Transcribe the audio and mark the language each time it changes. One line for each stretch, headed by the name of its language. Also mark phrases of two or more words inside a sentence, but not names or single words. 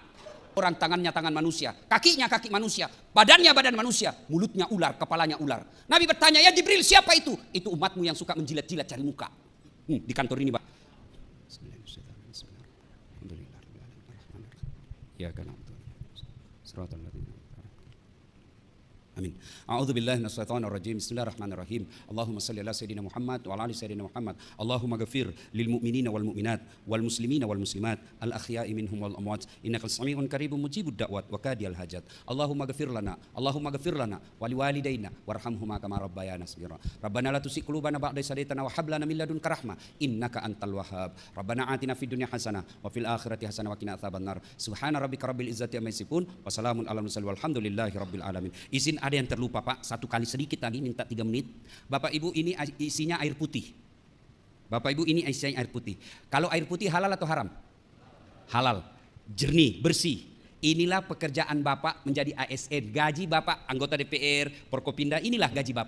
Indonesian: Orang tangannya tangan manusia, kakinya kaki manusia, badannya badan manusia, mulutnya ular, kepalanya ular. Nabi bertanya, ya Jibril, siapa itu? Itu umatmu yang suka menjilat-jilat cari muka. Di kantor ini Pak. Ya kan. Amin.
Arabic: أعوذ بالله من الشيطان الرجيم. بسم الله الرحمن الرحيم. اللهم صل على سيدنا محمد وعلى آل سيدنا محمد. اللهم اغفر للمؤمنين والمؤمنات والمسلمين والمسلمات الأحياء منهم والأموات إنك سميع قريب مجيب الدعوات وقاضي الحاجات. اللهم اغفر لنا ولوالدينا وارحمهما كما ربيانا صغيرا. ربنا لا تزغ قلوبنا بعد إذ هديتنا وهب لنا من لدنك رحمة إنك أنت الوهاب. ربنا آتنا في الدنيا حسنة وفي الآخرة حسنة وقنا عذاب النار. سبحان ربك رب العزة عما يصفون وسلام على المرسلين والحمد لله رب العالمين.
Indonesian: Izin ada yang terlupa Pak, satu kali sedikit lagi, minta 3 menit. Bapak Ibu, ini isinya air putih. Bapak Ibu, ini isinya air putih. Kalau air putih halal atau haram? Halal, jernih, bersih. Inilah pekerjaan Bapak menjadi ASN. Gaji Bapak anggota DPR, Forkopimda, inilah gaji Bapak.